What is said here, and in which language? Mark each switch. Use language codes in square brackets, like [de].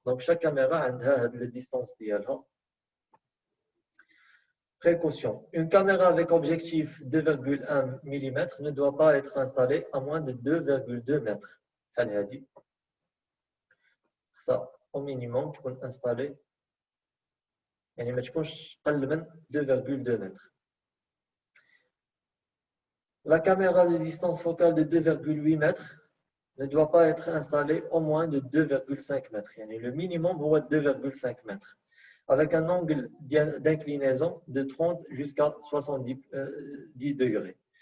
[ar] دونك شاك كاميرا عندها هاد لي ديستانس ديالها. [fr] Précaution. Une caméra avec objectif 2,1 mm ne doit pas être installée à moins de 2,2 mètres. Ça, au minimum, tu peux installer. [ar] يعني ما تكونش قل من 2,2 mètres. [fr] La caméra de distance focale de 2,8 mètres ne doit pas être installée au moins de 2,5 mètres. يعني le minimum est 2,5 mètres. Avec un angle d'inclinaison de 30 jusqu'à 70 degrés.